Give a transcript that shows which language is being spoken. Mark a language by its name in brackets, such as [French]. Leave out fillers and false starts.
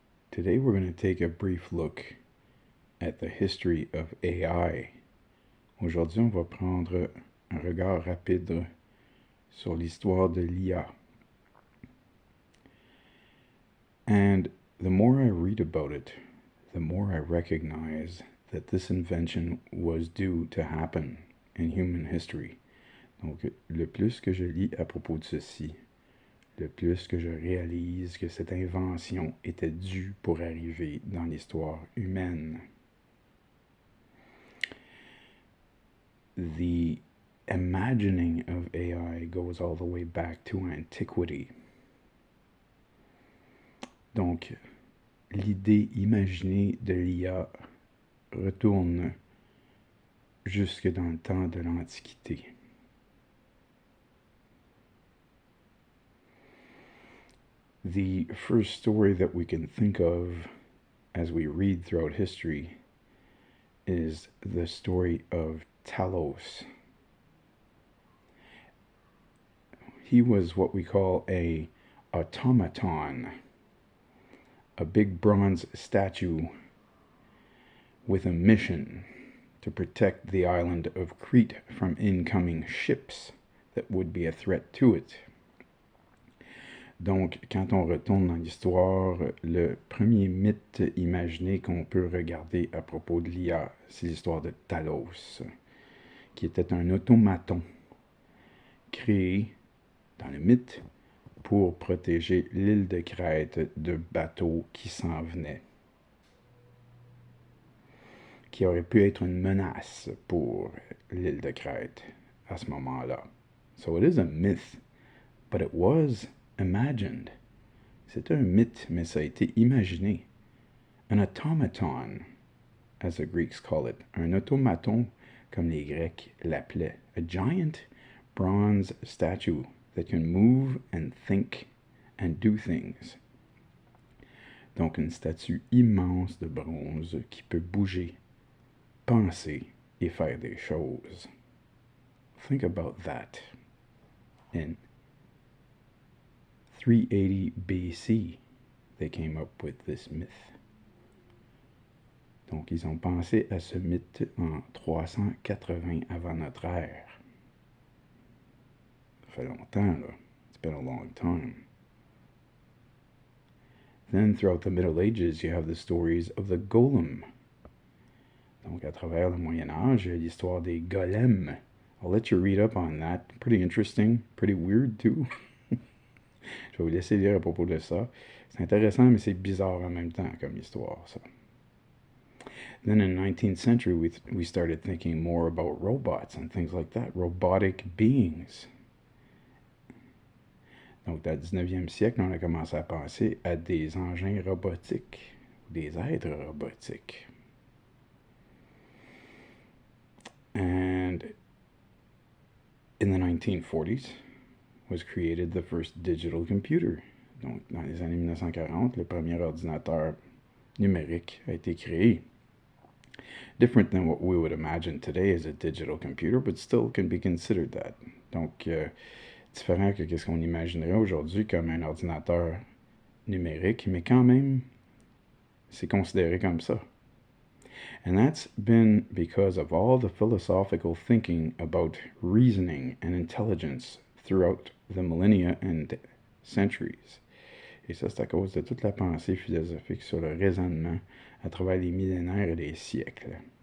[English] Today we're going to take a brief look at the history of AI. [French] Aujourd'hui, on va prendre un regard rapide sur l'histoire de l'IA. [English] And the more I read about it, the more I recognize that this invention was due to happen in human history. [French] Donc, le plus que je lis à propos de ceci, le plus que je réalise que cette invention était due pour arriver dans l'histoire humaine. [English] The imagining of AI goes all the way back to antiquity. [French] Donc, l'idée imaginée de l'IA retourne jusque dans le temps de l'Antiquité. [English] The first story that we can think of as we read throughout history is the story of Talos. He was what we call a automaton, a big bronze statue with a mission to protect the island of Crete from incoming ships that would be a threat to it. [French] Donc, quand on retourne dans l'histoire, le premier mythe imaginé qu'on peut regarder à propos de l'IA, c'est l'histoire de Talos, qui était un automaton créé dans le mythe pour protéger l'île de Crète de bateaux qui s'en venaient, qui aurait pu être une menace pour l'île de Crète à ce moment-là. [English] So it is a myth, but it was imagined. [French] C'est un mythe, mais ça a été imaginé. [English] An automaton, as the Greeks call it. [French] Un automaton, comme les Grecs l'appelaient. [English] A giant bronze statue that can move and think and do things. [French] Donc une statue immense de bronze qui peut bouger, penser et faire des choses. [English] Think about that. In 380 BC, they came up with this myth. [French] Donc, ils ont pensé à ce mythe en 380 avant notre ère. Ça fait longtemps, là. [English] It's been a long time. Then, throughout the Middle Ages, you have the stories of the golem. [French] Donc, à travers le Moyen Âge, il y a l'histoire des golems. [English] I'll let you read up on that. Pretty interesting, pretty weird, too. [French] Je vais vous laisser lire à propos de ça. C'est intéressant, mais c'est bizarre en même temps comme histoire, ça. [English] Then in the 19th century, we started thinking more about robots and things like that, robotic beings. [French] Donc, dans le 19e siècle, on a commencé à penser à des engins robotiques, des êtres robotiques. [English] And in the 1940s was created the first digital computer. [French] Donc, dans les années 1940, le premier ordinateur numérique a été créé. [English] Different than what we would imagine today as a digital computer, but still can be considered that. [French] Donc, différent que ce qu'on imaginerait aujourd'hui comme un ordinateur numérique, mais quand même, c'est considéré comme ça. [English] And that's been because of all the philosophical thinking about reasoning and intelligence throughout the millennia and centuries. [French] Et ça, c'est à cause de toute la pensée philosophique sur le raisonnement à travers les millénaires et les siècles.